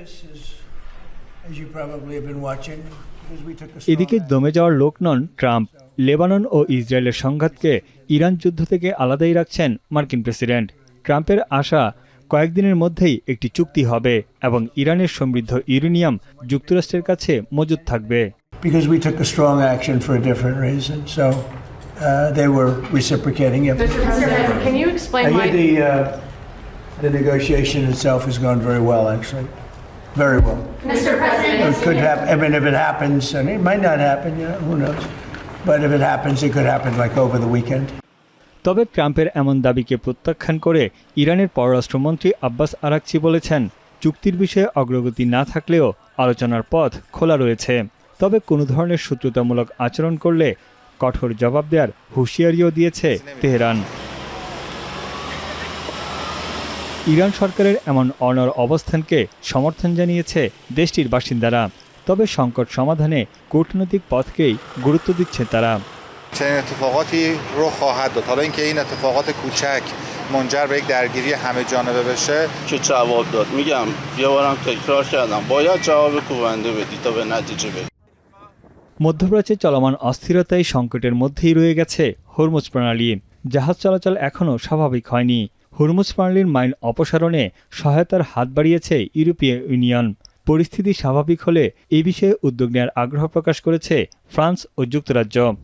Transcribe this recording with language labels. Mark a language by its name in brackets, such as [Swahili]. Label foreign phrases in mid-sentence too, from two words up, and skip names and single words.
[Bangla] এদিকে দমে যাওয়ার লোক নন ট্রাম্প। লেবানন ও ইসরায়েলের সংঘাতকে ইরান যুদ্ধ থেকে আলাদাই রাখছেন মার্কিন প্রেসিডেন্ট। ট্রাম্পের আশা কয়েকদিনের মধ্যেই একটি চুক্তি হবে এবং ইরানের সমৃদ্ধ ইউরেনিয়াম যুক্তরাষ্ট্রের কাছে মজুদ থাকবে। [English] They were reciprocating it. Mr. President, can you explain why the negotiation itself has gone very well, actually. Very well. Mr. President, it could happen. I mean, if it happens, and it might not happen, who knows? But if it happens, it could happen like over the weekend. [Bangla] তবে ট্রাম্পের এমন দাবিকে প্রত্যাখ্যান করে ইরানের পররাষ্ট্রমন্ত্রী আব্বাস আরাকচি বলেছেন, চুক্তির বিষয়ে অগ্রগতি না থাকলেও আলোচনার পথ খোলা রয়েছে। তবে কোনো ধরনের শত্রুতামূলক আচরণ করলে কঠোর জবাব দেওয়ার হুঁশিয়ারিও দিয়েছে তেহরান। ইরান সরকারের এমন অনড় অবস্থানকে সমর্থন জানিয়েছে দেশটির বাসিন্দারা। তবে সংকট সমাধানে কূটনৈতিক পথকেই গুরুত্ব দিচ্ছে তারা। [Persian] چنین اتفاقاتی رخ خواهد داد. حالا اینکه این اتفاقات کوچک منجر به یک درگیری همه جانبه بشه چه جواب داد؟ میگم یه بارم تکرار کردم باید جواب کوبنده بدی تا به نتیجه برسی। [Bangla] মধ্যপ্রাচ্যে চলমান অস্থিরতায় সংকটের মধ্যেই রয়ে গেছে হরমুজ প্রণালী। জাহাজ চলাচল এখনও স্বাভাবিক হয়নি। হরমুজ প্রণালীর মাইন অপসারণে সহায়তার হাত বাড়িয়েছে ইউরোপীয় ইউনিয়ন। পরিস্থিতি স্বাভাবিক হলে এই বিষয়ে উদ্যোগ নেওয়ার আগ্রহ প্রকাশ করেছে ফ্রান্স ও যুক্তরাজ্য।